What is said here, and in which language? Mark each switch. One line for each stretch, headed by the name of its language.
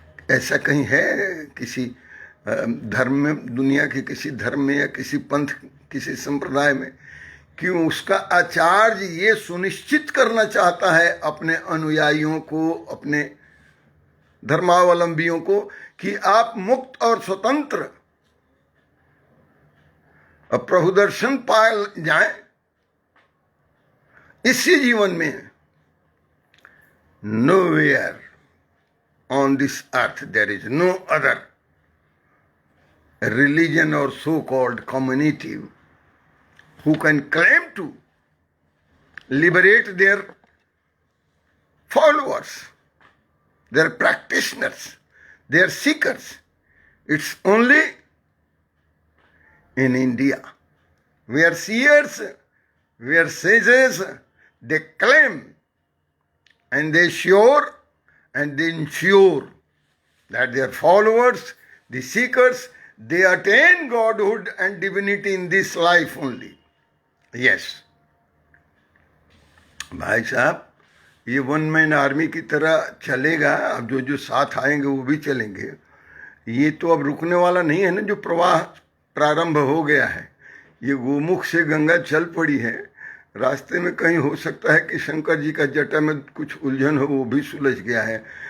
Hindi: ऐसा कहीं है किसी धर्म में, दुनिया के किसी धर्म में या किसी पंथ, किसी संप्रदाय में, कि उसका आचार्य ये सुनिश्चित करना चाहता है अपने अनुयायियों को, अपने धर्मावलंबियों को, कि आप मुक्त और स्वतंत्र प्रभु दर्शन पा जाएं इसी जीवन में।
English: Nowhere on this earth there is no other religion or so-called community who can claim to liberate their followers, their practitioners, their seekers. It's only in India where seers, where sages, they claim and they sure and they ensure that their followers, the seekers, they attain godhood and divinity in this life only. Yes.
Hindi: भाई साहब, ये one man army की तरह चलेगा। अब जो जो साथ आएंगे वो भी चलेंगे। ये तो अब रुकने वाला नहीं है ना, जो प्रवाह प्रारंभ हो गया है। ये गोमुख से गंगा चल पड़ी है। रास्ते में कहीं हो सकता है कि शंकर जी का जटा में कुछ उलझन हो, वो भी सुलझ गया है।